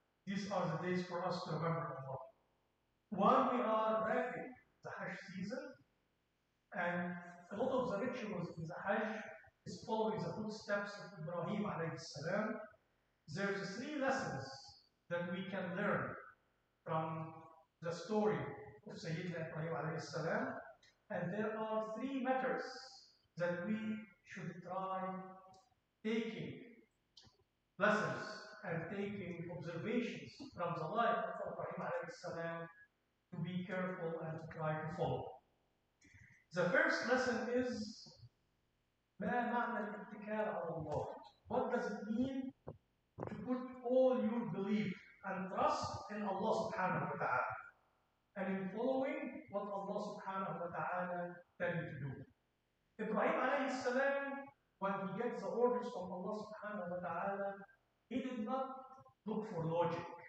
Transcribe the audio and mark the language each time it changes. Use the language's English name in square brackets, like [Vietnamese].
[English] These are the days for us to remember Allah. While we are wrapping the Hajj season, and a lot of the rituals in the Hajj is following the footsteps of Ibrahim alayhi salam, there's 3 lessons that we can learn from the story of Sayyidina Ibrahim alayhi salam, and there are 3 matters that we should try taking lessons and taking observations from the life of Ibrahim alayhi salam to be careful and to try to follow. [Arabic] The first lesson is ما معنى الاتكال على الله? [English] What does it mean to put all your belief and trust in Allah subhanahu wa ta'ala, and in following what Allah subhanahu wa ta'ala tell you to do? Ibrahim alayhi salam, when he gets the orders from Allah subhanahu wa ta'ala, he did not look for logic.